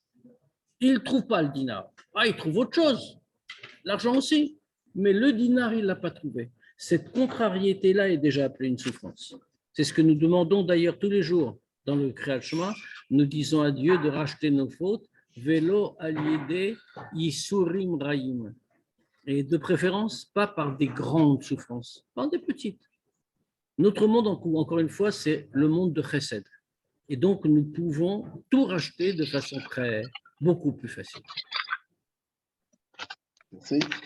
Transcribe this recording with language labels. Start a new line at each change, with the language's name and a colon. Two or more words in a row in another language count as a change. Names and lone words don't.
French: Il ne trouve pas le dinar. Il trouve autre chose. L'argent aussi. Mais le dinar, il ne l'a pas trouvé. Cette contrariété-là est déjà appelée une souffrance. C'est ce que nous demandons d'ailleurs tous les jours dans le Kriyat Shema. Nous disons à Dieu de racheter nos fautes.
Hebrew: ולא על ידי יסורים רעים.
French: Et de préférence, pas par des grandes souffrances, par des petites. Notre monde, encore une fois, c'est le monde de Chesed. Et donc, nous pouvons tout racheter de façon beaucoup plus facile. Merci.